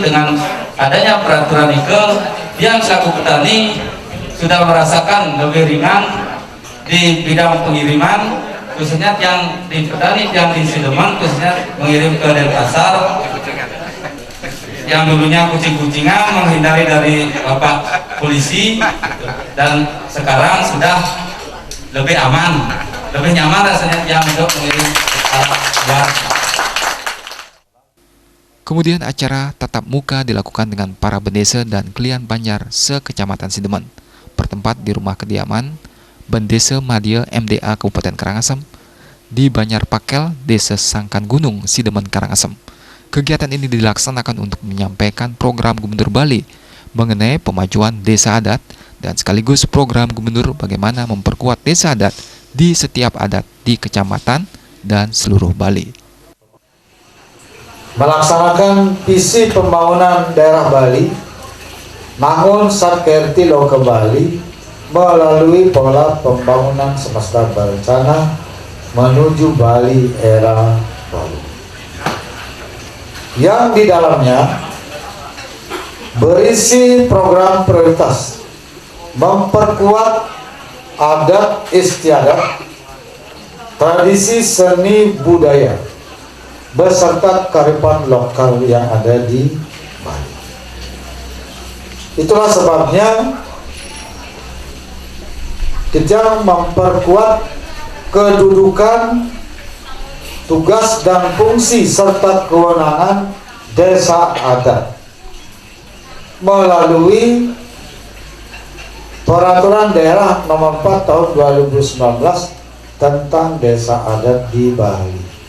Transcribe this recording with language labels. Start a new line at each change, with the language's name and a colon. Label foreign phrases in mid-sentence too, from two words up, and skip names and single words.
Indonesian: dengan adanya peraturan itu yang selaku petani sudah merasakan lebih ringan di bidang pengiriman, khususnya yang di petani yang di Sideman khususnya mengirim ke Denpasar yang dulunya kucing-kucingan menghindari dari bapak polisi, dan sekarang sudah lebih aman, lebih nyaman rasanya yang untuk mengirim buat. Kemudian acara tatap muka dilakukan dengan para bendesa dan klien Banjar se-Kecamatan Sideman, bertempat di rumah kediaman Bendesa Madya MDA Kabupaten Karangasem di Banjar Pakel, Desa Sangkan Gunung, Sideman, Karangasem. Kegiatan ini dilaksanakan untuk menyampaikan program Gubernur Bali mengenai pemajuan desa adat dan sekaligus program Gubernur bagaimana memperkuat desa adat di setiap adat di kecamatan dan seluruh Bali. Melaksanakan visi pembangunan daerah Bali, namun Satkerti Loka Bali melalui pola pembangunan semesta berencana menuju Bali era baru, yang di dalamnya berisi program prioritas memperkuat adat istiadat, tradisi seni budaya, beserta kearifan lokal yang ada di Bali. Itulah sebabnya kita memperkuat kedudukan, tugas dan fungsi serta kewenangan desa adat melalui Peraturan Daerah Nomor 4 Tahun 2019 tentang desa adat di Bali.